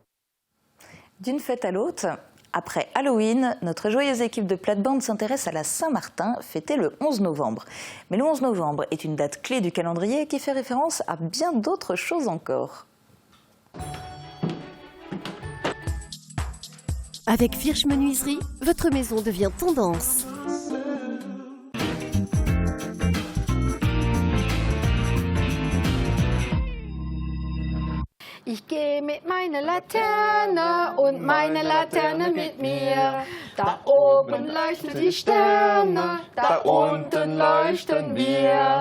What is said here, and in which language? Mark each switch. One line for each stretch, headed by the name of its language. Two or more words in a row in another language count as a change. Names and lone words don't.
French: D'une fête à l'autre, après Halloween, notre joyeuse équipe de plate-bande s'intéresse à la Saint-Martin, fêtée le 11 novembre. Mais le 11 novembre est une date clé du calendrier qui fait référence à bien d'autres choses encore. Avec Firsch Menuiserie, votre maison devient tendance.
German: Ich gehe mit meiner Laterne und meine Laterne mit mir. Da oben leuchten die Sterne, da unten leuchten wir.